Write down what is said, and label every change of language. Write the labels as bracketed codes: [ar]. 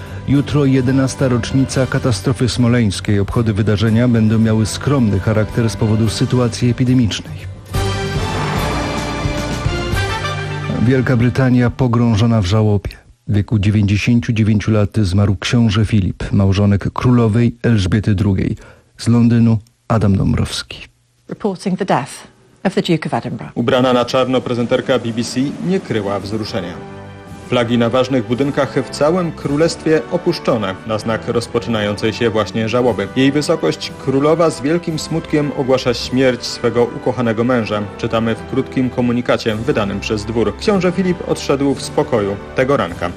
[pl] Jutro 11. rocznica katastrofy smoleńskiej. Obchody wydarzenia będą miały skromny charakter z powodu sytuacji epidemicznej. Wielka Brytania pogrążona w żałobie. W wieku 99 lat zmarł książę Filip, małżonek królowej Elżbiety II. Z Londynu Adam Dąbrowski. [en] Reporting the death of the Duke of Edinburgh. [pl] Ubrana na czarno prezenterka BBC nie kryła wzruszenia. Flagi na ważnych budynkach w całym królestwie opuszczone na znak rozpoczynającej się właśnie żałoby. Jej wysokość królowa z wielkim smutkiem ogłasza śmierć swego ukochanego męża. Czytamy w krótkim komunikacie wydanym przez dwór. Książę Filip odszedł w spokoju tego ranka.